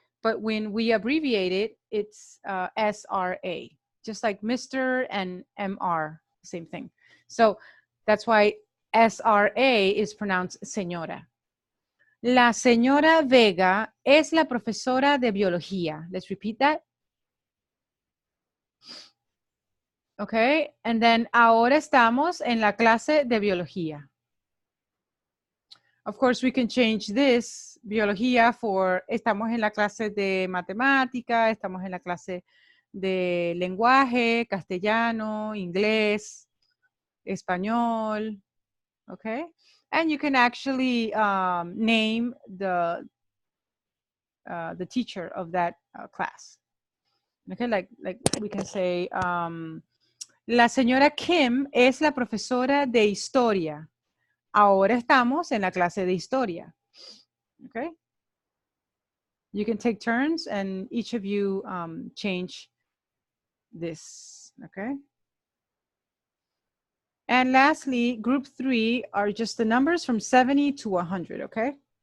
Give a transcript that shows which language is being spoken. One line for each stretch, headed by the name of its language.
English: But when we abbreviate it, it's S-R-A, just like Mr. and M-R, same thing. So that's why S-R-A is pronounced señora.
Spanish: La señora Vega es la profesora de biología.
English: Let's repeat that. Okay, and then
Spanish: ahora estamos en la clase de biología.
English: Of course, we can change this,
Spanish: biología, for estamos en la clase de matemática, estamos en la clase de lenguaje, castellano, inglés, español, okay?
English: And you can actually name the teacher of that class. Okay, like we can say,
Spanish: la señora Kim es la profesora de historia. Ahora estamos en la clase de historia.
English: Okay? You can take turns and each of you change this. Okay? And lastly, group 3 are just the numbers from 70 to 100. Okay?